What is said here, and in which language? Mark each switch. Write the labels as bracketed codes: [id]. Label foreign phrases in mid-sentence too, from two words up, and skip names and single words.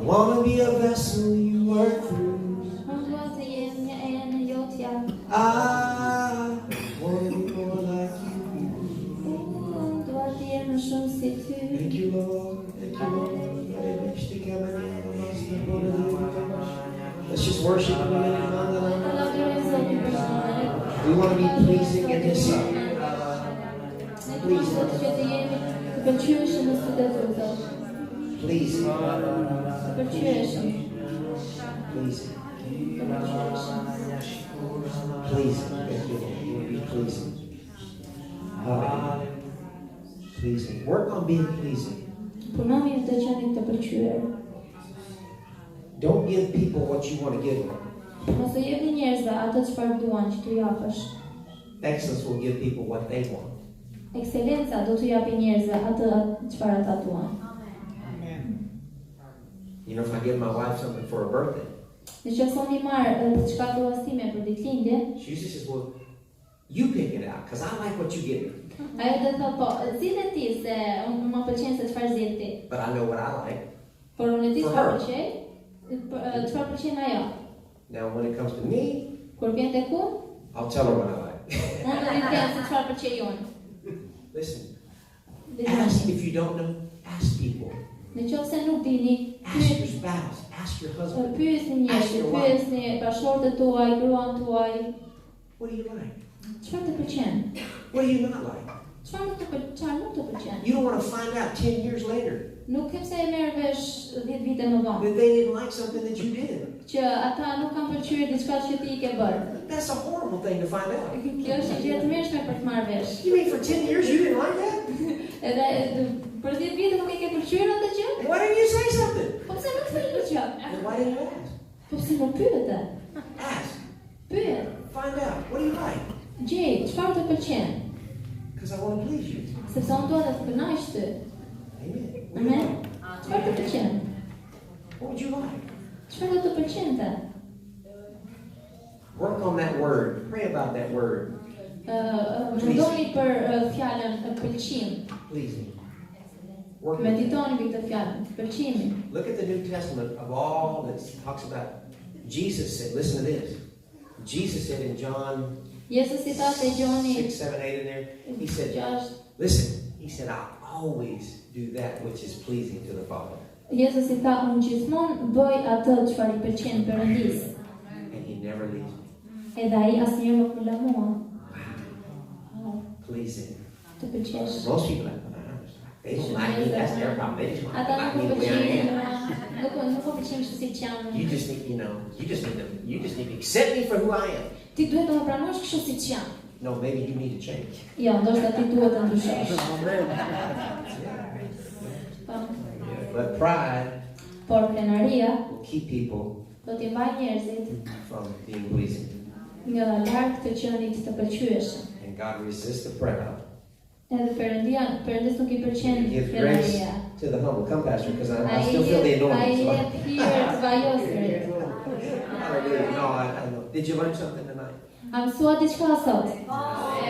[en] want to be a vessel you work through. [sq] Unë dua të jem një enë jotja. [en] I want to be more like you. [sq] Unë dua të jem më shumë si ty. [en] Thank you, Lord. Thank you, Lord. Let's just worship Him. We want to be pleasing in His sight. Please, Lord. Pleasing. Pleasing. Pleasing. Pleasing. Thank you, Lord. You will be pleasing. Hallelujah. Pleasing. Work on being pleasing. [sq] Punoni të qenit të pëlqyer. [en] Don't give people what you want to give them. [sq] Mos e jepni njerëzve atë çfarë duan që t'u japësh. [en] Excellence will give people what they want. [sq] Ekselenca do t'u japë njerëzve atë çfarë ata duan. [en] You know, if I give my wife something for her birthday, [sq] Nëse unë i marr diçka dhuastime për ditëlindje, [en] she usually says, "Well, you pick it out, because I like what you give me." [sq] ajo do të thotë, po, zgjidhe ti se unë më pëlqen se çfarë zgjedh ti. [en] But I know what I like. [sq] Por unë di [en] For [sq] çfarë [en] her. [sq] pëlqej, çfarë pëlqen ajo. [en] Now, when it comes to me, [sq] Kur vjen tek unë, [en] I'll tell her what I like. [sq] unë do t'i them se çfarë pëlqej unë. [en] Listen, [sq] Dhe [en] ask [sq] tani, [en] if you don't know. Ask people. [sq] nëse nuk dini, [en] Ask your spouse. Ask your husband. [sq] pyesni njerëzit, pyesni bashkëshortët tuaj, gruan tuaj, [en] What do you like? [sq] çfarë të pëlqen? [en] What do you not like? [sq] Çfarë nuk të pëlqen? [en] You don't want to find out 10 years later [sq] Nuk kem se e merr vesh 10 vite më vonë. [en] that they didn't like something that you did. [sq] Që ata nuk kanë pëlqyer diçka që ti i ke bërë. [en] That's a horrible thing to find out. [sq] Kjo është gjë e tmerrshme për të marrë vesh. [en] You mean for 10 years you didn't like that? [sq] Edhe për 10 vite nuk e ke pëlqyer atë gjë? [en] Why didn't you say something? [sq] Po pse nuk thënë gjë? [en] And why didn't you ask? [sq] Po pse nuk pyete? [en] Ask. [sq] Pyet. [en] Find out. What do you like? [sq] Gjej, çfarë të pëlqen? [en] Because I want to please you. [sq] Sepse unë dua të të kënaq ty. [en] Amen. What do you [sq] Amen. [en] like? [sq] Çfarë të pëlqen? [en] What would you like? [sq] Çfarë do të pëlqente? [en] Work on that word. Pray about that word. [sq] Mendoni për fjalën pëlqim. [en] Pleasing. Work on it. [sq] Meditoni mbi këtë fjalë, pëlqimi. [en] Look at the New Testament of all that talks about. Jesus said, listen to this. Jesus said in John [sq] Jezusi tha te Gjoni [en] 6, 7, 8 in there, he said, [sq] 6. [en] listen, he said, I always do that which is pleasing to the Father. [sq] Jezusi tha, unë gjithmonë bëj atë çfarë i pëlqen Perëndis. [en] And he never leaves me. [sq] Edhe ai asnjëherë nuk më lë mua. [en] Pleasing. [sq] Të pëlqesh. [en] Most people are like, they don't like me, that's their problem. They just want to [sq] Ata [en] like [sq] nuk [en] me [sq] më [en] the way I am. [sq] pëlqejnë, nuk po pëlqejnë kështu siç jam. [en] You just need, you just need to accept me for who I am. [sq] Ti duhet të më pranosh kështu siç jam. [en] No, maybe you need to change. [sq] Jo, ndoshta ti duhet të ndryshosh. [en] But pride [sq] Por krenaria [en] will keep people [sq] do t'i mbajë njerëzit [en] from being pleasing. [sq] nga larg të qenit të pëlqyeshëm. [en] And God resists the proud. [sq] Edhe Perëndis nuk i pëlqen [en] Give grace [sq] krenaria. [en] to the humble. Come, Pastor, because I still feel the [sq] Ai [en] anointing. [sq] jep hir të vajosërit. [en] Hallelujah. No, I know. Did you learn something tonight? [sq] A mësua diçka sot?